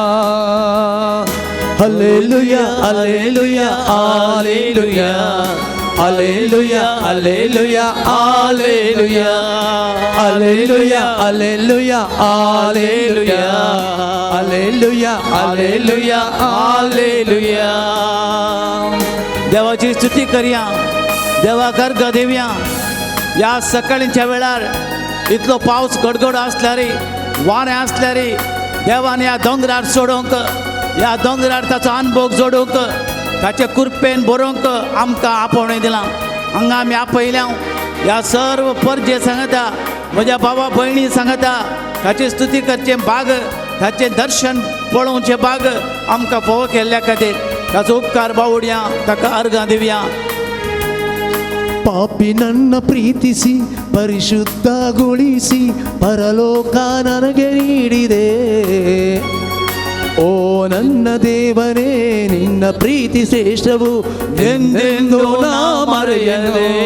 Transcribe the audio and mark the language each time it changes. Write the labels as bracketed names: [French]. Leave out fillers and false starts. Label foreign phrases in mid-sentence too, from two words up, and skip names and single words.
[Kannada] ಹಲ್ಲೆಲೂಯಾ ಹಲ್ಲೆಲೂಯಾ ಹಲ್ಲೆಲೂಯಾ ಹಲ್ಲೆಲೂಯಾ ಹಲ್ಲೆಲೂಯಾ ಹಲ್ಲೆಲೂಯಾ ಹಲ್ಲೆಲೂಯಾ ಹಲ್ಲೆಲೂಯಾ ಹಲ್ಲೆಲೂಯಾ ಹಲ್ಲೆಲೂಯಾ ಹಲ್ಲೆಲೂಯಾ ಹಲ್ಲೆಲೂಯಾ. [Konkani] देवाची स्तुती करया, देवाक अर्घ देवया. ह्या सकाळीच्या वेळार इतलो पावस गडगड आसल्यार वारें आसल्यार देवान ह्या दोंगरार सोडूंक, ह्या दोंगरार ताचो अनुभव जोडूंक, ताचे कृपेन बरोवंक आमकां आपोवणें दिलां. हांगा आमी आपयल्या ह्या सर्व परजे सांगता, म्हज्या भावा भयणी सांगता, ताची स्तुती करचें भाग, ताचें दर्शन पळोवचें भाग आमकां फोव केल्ल्या खातीर ताचो उपकार बावडया, ताका अर्गां दिवया. [Kannada] ಪಾಪಿ ನನ್ನ ಪ್ರೀತಿಸಿ ಪರಿಶುದ್ಧಗೊಳಿಸಿ ಪರಲೋಕ ನನಗೆ ನೀಡಿದೆ. ಓ ನನ್ನ ದೇವನೇ ನಿನ್ನ ಪ್ರೀತಿ ಶ್ರೇಷ್ಠವು ಎಂದೆಂದು ನಾ ಮರೆಯದೆ.